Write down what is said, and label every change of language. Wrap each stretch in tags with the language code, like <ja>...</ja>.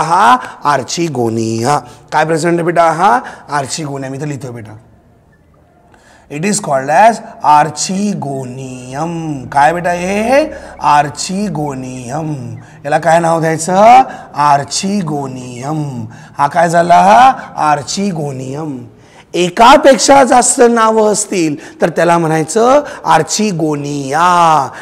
<mr>हा आर्चिगोनिया. काय प्रेझेंट आहे बेटा? हा आर्चिगोनिया. मी तर लिहितो बेटा.</mr> <en>It is called as archegonium.</en> <mr>काय बेटा हे आर्चिगोनियम. याला काय नाव द्यायचं आर्चिगोनियम. हा काय झाला आर्चिगोनियम. एकापेक्षा जास्त नावं असतील तर त्याला म्हणायचं आर्चिगोनिया.</mr>